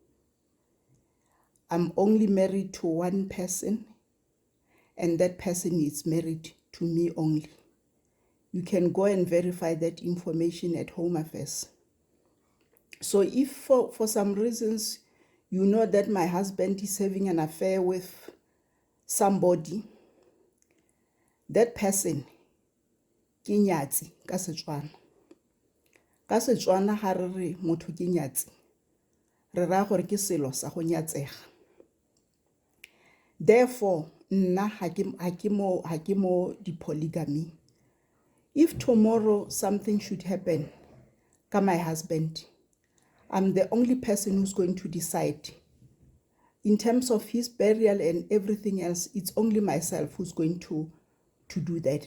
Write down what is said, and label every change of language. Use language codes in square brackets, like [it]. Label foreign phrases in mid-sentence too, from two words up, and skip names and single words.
[en] I'm only married to one person, and that person is married to me only. You can go and verify that information at Home Affairs. So if for some reasons you know that my husband is having an affair with somebody, that person [tn] ke nyatsi ka Setswana. Ka Setswana ha re re motho ke nyatsi, re ra gore ke selo sa go nyatsega. Therefore, nna ha ke mo di polygamy. [en] If tomorrow something should happen ka my husband, I'm the only person who's going to decide. In terms of his burial and everything else, it's only myself who's going to do that.